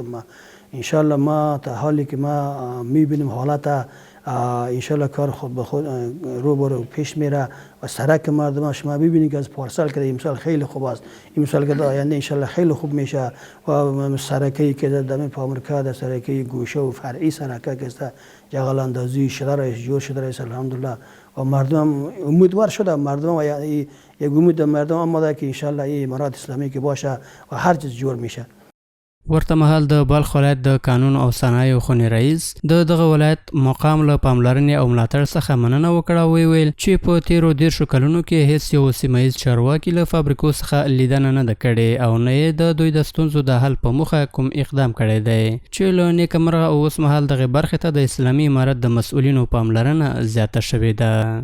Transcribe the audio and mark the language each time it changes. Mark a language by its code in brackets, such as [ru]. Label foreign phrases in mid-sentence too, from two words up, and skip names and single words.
[fa] ما [ar] انشالله [fa] ما تا حالی که ما میبینیم حالت [ar] انشالله [fa] کار خود به خود رو برو پیش میره و سرک مردم شما ببینید که از پارسال که امسال خیلی خوب است امسال که آینده [ar] انشالله [fa] خیلی خوب میشه و سرکی که در دم فابریکه در سرکی گوشه و فرعی سرکه که است جغل اندازی شده رئیس جور شده رئیس [ar] الحمدلله [fa] و مردم امیدوار شده مردم و یک امید مردم آمده که [ar] انشالله [fa] این امارات اسلامی که باشه و هر چیز جور میشه. [ps] ورته مهال د بلخ ولایت د قانون او صنایعو خونې رئیس د دغه ولایت مقام له پاملرنې او ملاتړ څخه مننه وکړه او ویل چې په تیرو 10 کلونو کې هیڅ یو سیمه ییز چارواکي له فابریکو څخه لیدنه نه ده کړې او نه یې د دوی د ستونزو د حل په موخه کوم اقدام کړی دی چې له نیکمرغه اوس مهال دغه برخې ته د اسلامي امارت د مسؤلینو پاملرنه زیاته شوې ده.